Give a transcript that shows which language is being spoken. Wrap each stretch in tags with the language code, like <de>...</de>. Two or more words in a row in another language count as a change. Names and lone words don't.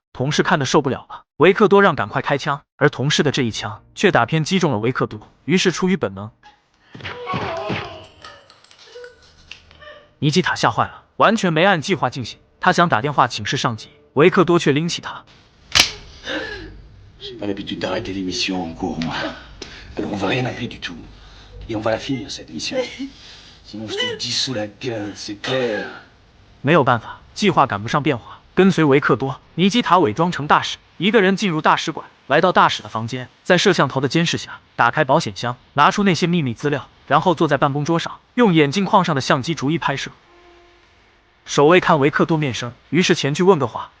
<zh>同事看得受不了了，维克多让赶快开枪，而同事的这一枪却打偏击中了维克多，于是出于本能，尼基塔吓坏了，完全没按计划进行。他想打电话请示上级，维克多却拎起他。</zh> <fr>J'ai pas l'habitude d'arrêter des missions en cours, moi. Alors on va rien arrêter du tout. Et on va la finir, cette mission. Sinon je te dissous la gueule, c'est clair.</fr> <zh>没有办法，计划赶不上变化。跟随维克多，尼基塔伪装成大使，一个人进入大使馆，来到大使的房间，在摄像头的监视下，打开保险箱，拿出那些秘密资料，然后坐在办公桌上，用眼镜框上的相机逐一拍摄。守卫看维克多面生，于是前去问个话。</zh>